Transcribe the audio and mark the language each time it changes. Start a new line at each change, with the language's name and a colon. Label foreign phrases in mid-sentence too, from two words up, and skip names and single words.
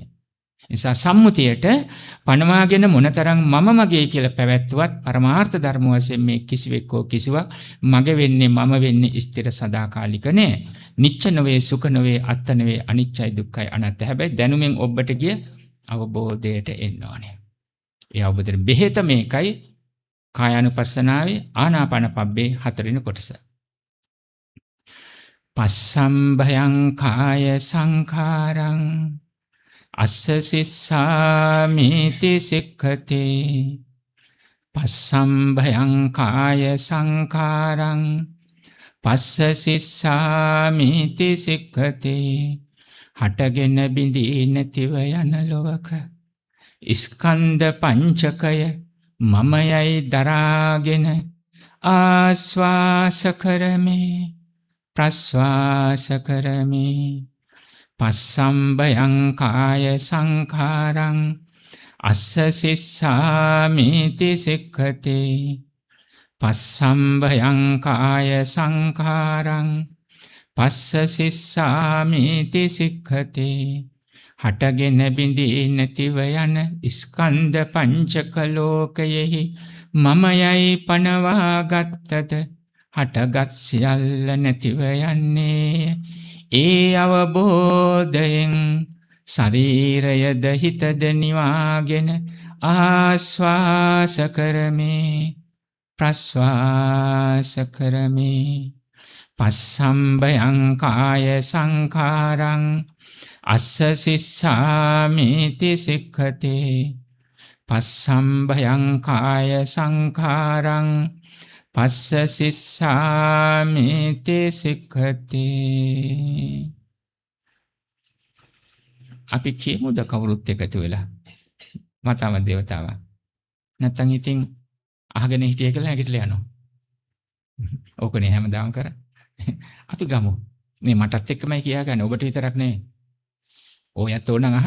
Sinhala: නිසා සම්මුතියට පණවාගෙන මොනතරම් මම මගේ කියලා පැවැත්වුවත් පරමාර්ථ ධර්ම වශයෙන් මේ කිසිවෙක් හෝ කිසිවක් මගේ වෙන්නේ මම වෙන්නේ ස්ථිර සදාකාලික නෑ. නිච්ච නොවේ සුඛ නොවේ අත්ත නොවේ අනිච්චයි දුක්ඛයි අනාත්ත. හැබැයි දැනුමින් ඔබට ගිය අවබෝධයට එන්න ඕනේ. ඒ අවබෝධයෙන් බෙහෙත මේකයි කායානුපස්සනාවේ ආනාපාන පබ්බේ හතරවෙනි කොටස.
Pali: පස්සම්භයං කාය සංඛාරං අස්ස සිස්සාමිති සික්ඛතේ. පස්සම්භයං කාය සංඛාරං පස්ස සිස්සාමිති සික්ඛතේ.
Sinhala: හටගෙන බිඳී නැතිව යන ලෝක ස්කන්ධ පංචකය මමයයි දරාගෙන ආස්වාස කරමි ප්‍රස්වාස කරමි
Pali: පස්සම්බයං කාය සංඛාරං අස්ස සිස්සාමිති සික්ඛතේ පස්සම්බයං කාය සංඛාරං පස්ස සිස්සාමිති සික්ඛතේ
Sinhala: හටගෙන බිඳී නැතිව යන ස්කන්ධ පංචක ලෝකයෙහි මමයයි පනවා ගත්තද හටගත් සියල්ල නැතිව යන්නේ ඒ අවබෝධයෙන් ශරීරයද හිතද නිවාගෙන ආස්වාස කරමි ප්‍රස්වාස කරමි
Pali: පස්සම්බයං කාය සංඛාරං අස්ස සිස්සාමිති සික්ඛතේ පස්සම්බයං කාය සංඛාරං පස්ස සිස්සාමිති සික්ඛතේ.
Sinhala: අපි කියමුද කවුරුත් එකතු වෙලා මතම දේවතාවා නැත්තම් ඉතින් අහගෙන හිටිය කියලා නැගිටලා යනවා. ඕකනේ හැමදාම කර. අපි ගමු. මේ මටත් එක්කමයි කියාගන්නේ. ඔබට විතරක් නෙවෙයි. ඔයත් ඕනනම් අහන.